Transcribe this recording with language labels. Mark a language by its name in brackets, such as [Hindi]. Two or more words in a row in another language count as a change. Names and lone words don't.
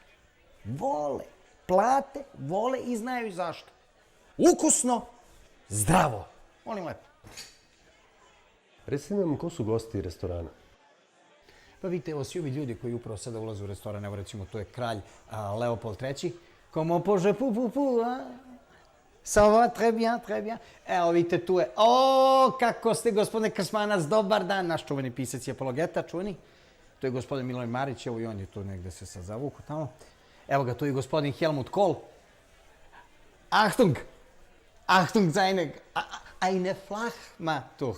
[Serbian] Vole, plate, vole i znaju zašto. Ukusno, zdravo. Molim lepo. Recite nam ko su gosti restorana? Pa vidite, evo svi ovi ljudi koji upravo sada ulaze u restoran, evo recimo to je kralj Leopold III. [French] Comment pože pu, a? Ça va, très bien. [Serbian] Evo vidite, tu je, kako ste gospodine Krsmanac, dobar dan, naš čuveni pisac i apologeta, čuveni. To je gospodin Milovan Marić, evo i on je tu negde se sad zavuku tamo. Evo ga, tu je gospodin Helmut Kohl. [German] Achtung, eine Flachmatuch.